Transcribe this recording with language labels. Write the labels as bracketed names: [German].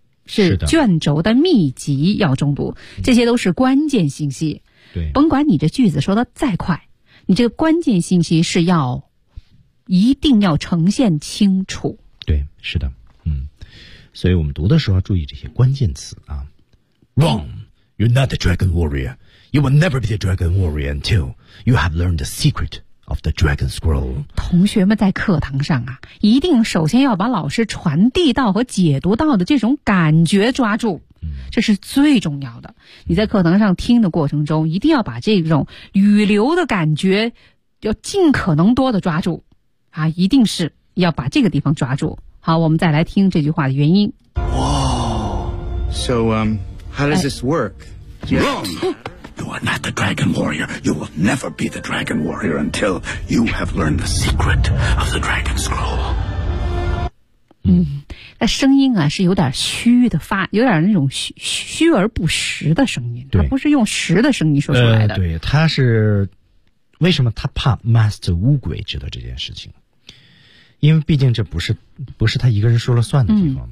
[Chinese] 是卷轴的秘籍，要众多。这些都是关键信息。对。甭管你这句子说的再快，你这个关键信息是要一定要呈现清楚。对，是的。所以我们读的时候要注意这些关键词啊。 [English] Wrong, you're not the dragon warrior. You will never be the dragon warrior until you have learned the secret of the dragon scroll. [Chinese] 同学们在课堂上啊，一定首先要把老师传递到和解读到的这种感觉抓住，这是最重要的。你在课堂上听的过程中，一定要把这种语流的感觉要尽可能多的抓住啊，一定是要把这个地方抓住。好，我们再来听这句话的原因。 [English] 哇 ，So how does this work? Wrong. You are not the dragon warrior. You will never be the dragon warrior until you have learned the secret of the dragon scroll. [Chinese] 嗯，那声音啊是有点虚的发，有点那种虚而不实的声音。对，它不是用实的声音说出来的。对，他是为什么他怕 Master 乌鬼知道这件事情？因为毕竟这不是他一个人说了算的地方、